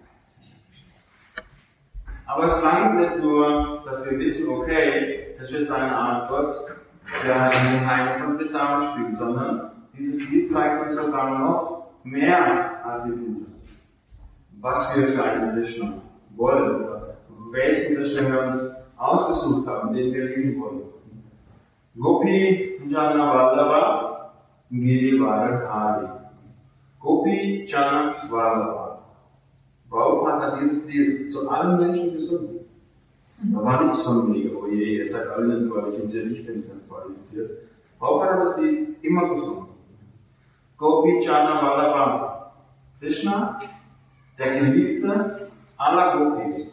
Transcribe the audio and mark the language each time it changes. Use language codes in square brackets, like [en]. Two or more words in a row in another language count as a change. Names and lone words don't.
[de] Aber es langt nicht nur, dass wir wissen, okay, das ist jetzt eine Art Gott, der in den Hainen von Vrindavan spielt, sondern dieses Lied zeigt uns sogar noch mehr Attribute. Was wir für einen Krishna wollen, oder welchen Krishna wir uns ausgesucht haben, den wir lieben wollen. Gopi Jana Vallabha Girivara Hari. Gopi Jana Vallabha. Prabhupada hat dieses Lied zu allen Menschen gesungen. Da war nichts von mir, oh je, ihr seid alle nicht qualifiziert, ich bin es nicht qualifiziert. Prabhupada hat das Lied immer gesungen. Gopi Jana Vallabha. Krishna, der Geliebte aller Gopis.